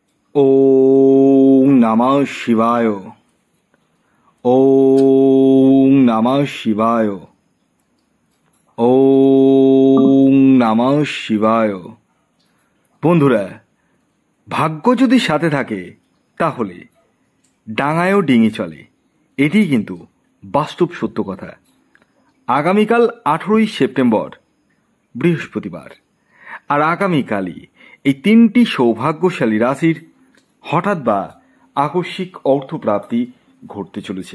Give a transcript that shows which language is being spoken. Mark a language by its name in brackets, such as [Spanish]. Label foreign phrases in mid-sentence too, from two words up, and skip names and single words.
[Sanskrit] ওম নমঃ শিবায়। ওম নমঃ শিবায়। ওম নমঃ শিবায়। [Bangla] বন্ধুরা, ভাগ্য যদি সাথে থাকে তাহলে ডাঙায়ও ডিঙি চলে, এটি কিন্তু বাস্তব সত্য কথা। আগামীকাল 18ই সেপ্টেম্বর বৃহস্পতিবার, আর আগামীকালই এই তিনটি সৌভাগ্যশালী রাশির হঠাৎ বা আকস্মিক অর্থপ্রাপ্তি ঘটতে চলেছে।